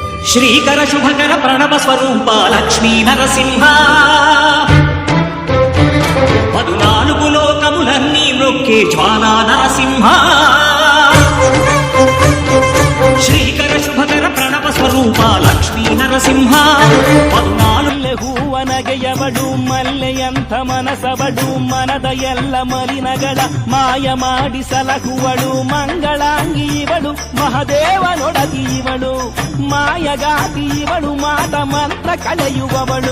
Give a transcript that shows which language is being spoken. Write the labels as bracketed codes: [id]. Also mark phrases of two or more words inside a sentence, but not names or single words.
[te] శ్రీకర శుభకర ప్రణవ స్వరూప లక్ష్మీ నరసింహ 14 లోకములన్నీ మ్రొక్కే జ్వాలా నరసింహ శ్రీకర శుభకర ప్రణవ స్వరూప లక్ష్మీ నరసింహ 14 [kn] ಹೂವನಗೆಯವಡು ಮಲ್ಲೆಯಂಥ ಮನಸವಡು ಮನದ ಎಲ್ಲ ಮಲಿನಗಳ ಮಾಯ ಮಾಡಿ ಸಲಹುವಳು ಮಂಗಳಾಂಗಿ ಇವಳು ಮಹದೇವನೊಡತಿ ಇವಳು ಮಾಯಗಾತಿ ಇವಳು ಮಾತ ಮಂತ್ರ ಕಳೆಯುವವಳು